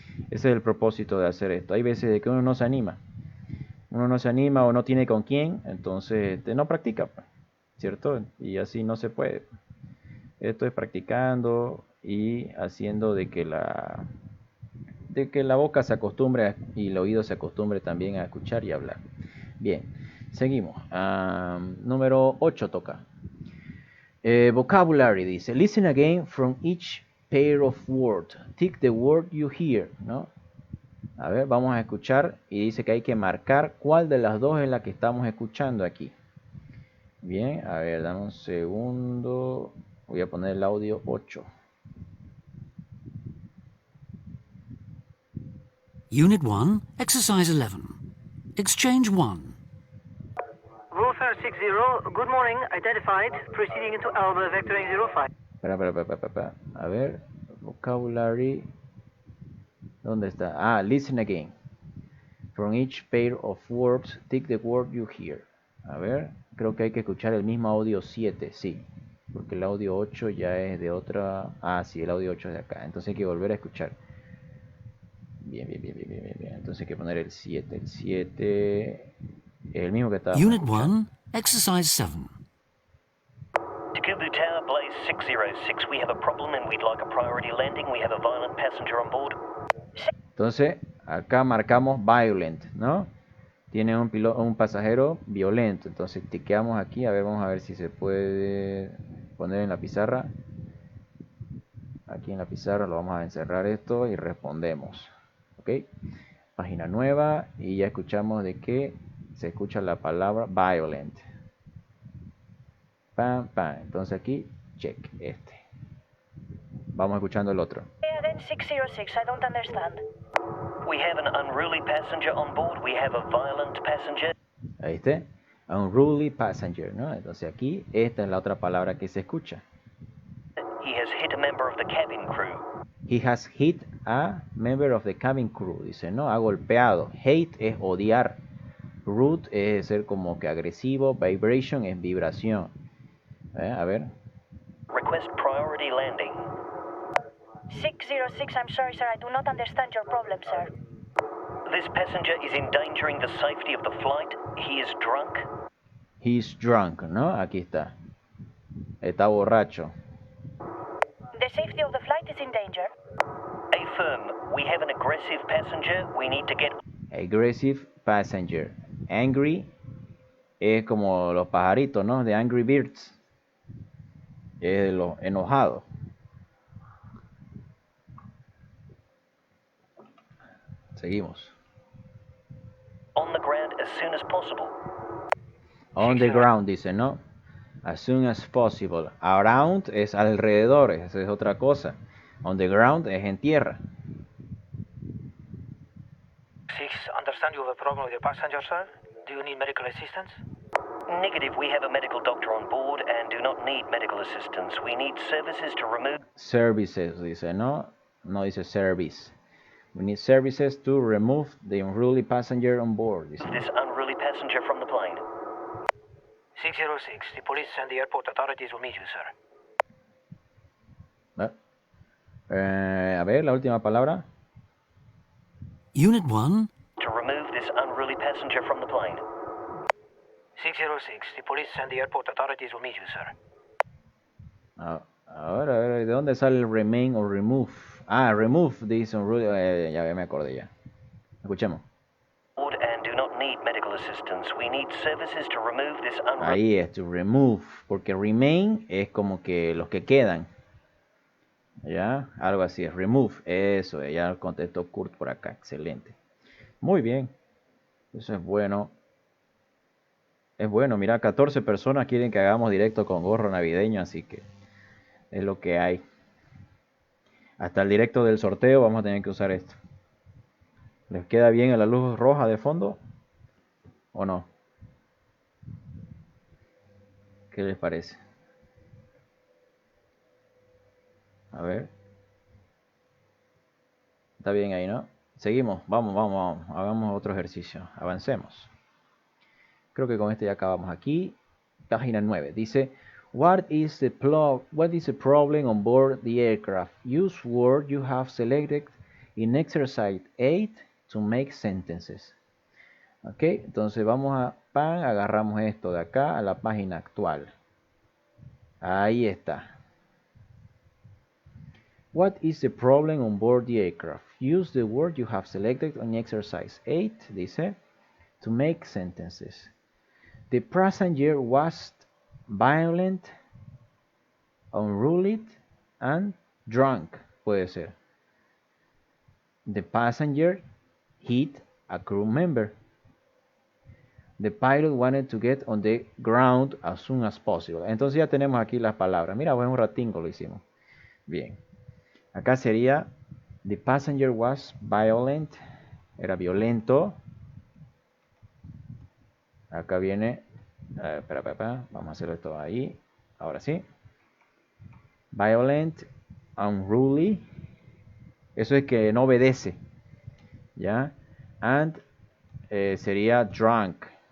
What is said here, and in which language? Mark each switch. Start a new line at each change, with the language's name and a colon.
Spanish: Ese es el propósito de hacer esto. Hay veces de que uno no se anima. Uno no se anima o no tiene con quién, entonces no practica, ¿cierto? Y así no se puede. Esto es practicando y haciendo de que la boca se acostumbre y el oído se acostumbre también a escuchar y hablar. Bien, seguimos. Número 8 toca.
English: Vocabulary
Spanish: dice,
English: listen again from each pair of words. Tick the word you hear,
Spanish: ¿no? A ver, vamos a escuchar y dice que hay que marcar cuál de las dos es la que estamos escuchando aquí. Bien, a ver, dame un segundo. Voy a poner el audio 8.
English: Unit 1, Exercise 11. Exchange 1. Wolfer 60, good morning, identified, proceeding into Alba, vectoring 05.
Spanish: Espera. A ver, vocabulary. ¿Dónde está?
English: Listen again. From each pair of words, tick the word you hear.
Spanish: A ver, creo que hay que escuchar el mismo audio 7, sí. Porque el audio 8 ya es de otra... Ah, sí, el audio 8 es de acá. Entonces hay que volver a escuchar. Bien. Entonces hay que poner el 7. El 7 es el mismo que estaba.
English: Unit 1, Exercise 7. Takubu Tower, Blaze 606. We have a problem and we'd like a priority landing. We have a violent passenger on board.
Spanish: Entonces, acá marcamos violent, ¿no? Tiene un pasajero violento. Entonces, tiqueamos aquí. A ver, vamos a ver si se puede poner en la pizarra. Aquí en la pizarra lo vamos a encerrar esto y respondemos. ¿Ok? Página nueva y ya escuchamos de que se escucha la palabra violent. Pam. Entonces aquí, check este. Vamos escuchando el otro.
English: Then 606, I don't understand. We have an unruly passenger on board. We have a violent passenger.
Spanish: Ahí está.
English: Unruly passenger,
Spanish: ¿no? Entonces aquí, esta es la otra palabra que se escucha.
English: He has hit a member of the cabin crew. He has hit a member of the cabin crew.
Spanish: Dice, ¿no? Ha golpeado. Hate es odiar. Rude es ser como que agresivo. Vibration es vibración. A ver.
English: Request priority landing. 606, I'm sorry, sir. I do not understand your problem, sir. This passenger is endangering the safety of the flight. He is drunk. He's drunk,
Spanish: ¿no? Aquí está. Está borracho.
English: The safety of the flight is in danger. Affirm. We have an aggressive passenger. We need to get... Aggressive passenger.
Spanish: Angry es como los pajaritos, ¿no? De Angry Birds. Es de los enojados. Seguimos.
English: On the ground as soon as possible. On the ground,
Spanish: dice, ¿no?
English: As soon as possible.
Spanish: Around es alrededor, esa es otra cosa. On the ground es en tierra.
English: 6, understand you have a problem with your passenger, sir? Do you need medical assistance? Negative. We have a medical doctor on board and do not need medical assistance. We need services to remove...
Spanish: Services, dice, ¿no? No dice service.
English: We need services to remove the unruly passenger on board.
Spanish: Dice.
English: This unruly passenger from the plane. 606, the police and the airport authorities will meet you, sir.
Spanish: A ver, la última palabra.
English: Unit 1. To remove this unruly passenger from the plane. 606, the police and the airport authorities will meet you, sir.
Spanish: A ver, ¿de dónde sale el remain o remove? Ah,
English: remove this unruly...
Spanish: ya me acordé ya. Escuchemos.
English: And do not need medical assistance. We need services to remove this unruly...
Spanish: Ahí es,
English: to remove,
Spanish: porque remain es como que los que quedan. ¿Ya? Algo así es, remove, eso, ya contestó Kurt por acá, excelente. Muy bien, eso es bueno. Es bueno, mira, 14 personas quieren que hagamos directo con gorro navideño, así que es lo que hay. Hasta el directo del sorteo vamos a tener que usar esto. ¿Les queda bien a la luz roja de fondo? ¿O no? ¿Qué les parece? A ver. Está bien ahí, ¿no? Seguimos. Vamos. Hagamos otro ejercicio. Avancemos. Creo que con este ya acabamos aquí. Página 9. Dice,
English: what is the problem on board the aircraft? Use word you have selected in exercise 8 to make sentences.
Spanish: Ok, entonces vamos a agarramos esto de acá a la página actual. Ahí está.
English: What is the problem on board the aircraft? Use the word you have selected on exercise 8,
Spanish: dice,
English: to make sentences. The passenger was violent, unruly, and drunk.
Spanish: Puede ser.
English: The passenger hit a crew member. The pilot wanted to get on the ground as soon as possible.
Spanish: Entonces ya tenemos aquí las palabras. Mira, buen ratingo lo hicimos. Bien. Acá sería,
English: the passenger was violent,
Spanish: era violento. Acá viene, vamos a hacerlo esto ahí, ahora sí.
English: Violent, unruly,
Spanish: eso es que no obedece, ¿ya?
English: And
Spanish: sería drunk.